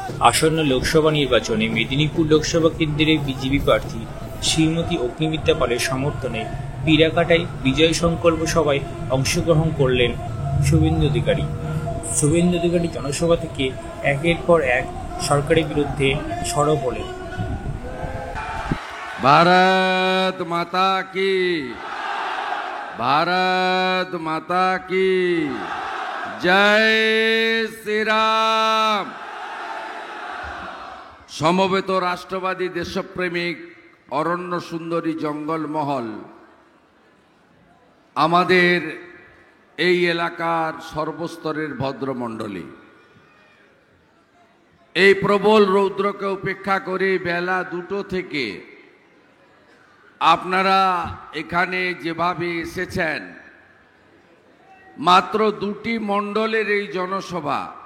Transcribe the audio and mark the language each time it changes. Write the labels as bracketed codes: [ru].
[bn] আসন্ন লোকসভা নির্বাচনে মেদিনীপুর লোকসভা কেন্দ্রের বিজেপি প্রার্থী শ্রীমতী অগ্নিমিত্রা পালের সমর্থনে পিড়াকাটায় বিজয় সংকল্প সভায় অংশগ্রহণ করলেন শুভেন্দু অধিকারী। শুভেন্দু অধিকারী জনসভা থেকে একের পর এক সরকারের বিরুদ্ধে সরব হলেন। [hi] भारत माता की, भारत माता की जय श्री राम। [bn] সমবেত রাষ্ট্রবাদী দেশপ্রেমিক অরণ্য সুন্দরী জঙ্গলমহল আমাদের এই এলাকার সর্বস্তরের ভদ্রমণ্ডলী, এই প্রবল রৌদ্রকে উপেক্ষা করে বেলা 2টো থেকে আপনারা এখানে যেভাবে এসেছেন, মাত্র 2টি মণ্ডলের এই জনসভা।